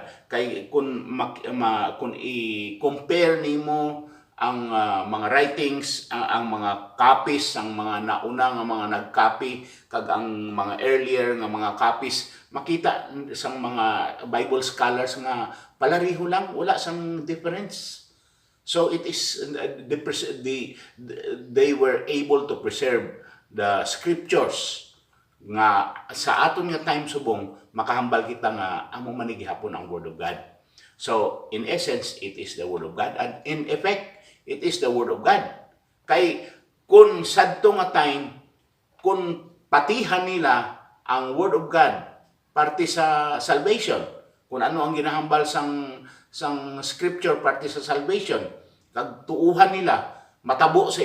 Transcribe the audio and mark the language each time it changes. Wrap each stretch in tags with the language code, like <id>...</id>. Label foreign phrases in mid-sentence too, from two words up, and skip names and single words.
<hil>Kay kung i-compare nimo ang mga writings, ang mga copies, ang mga nauna nga mga nag-copy kag ang mga earlier nga mga copies, makita sang mga Bible scholars nga palariho lang, wala sang difference.</hil> <en>So it is they were able to preserve the scriptures</en> <hil>nga sa aton nga time subong makahambal kita nga amo man gihapon ang Word of God.</hil> <en>So in essence, it is the Word of God, and in effect, it is the Word of God.</en> <hil>Kay kung sadto nga time, kung patihan nila ang Word of God parte sa salvation, kung ano ang ginahambal sang scripture parte sa salvation, kag tuuhan nila matabo sa</hil>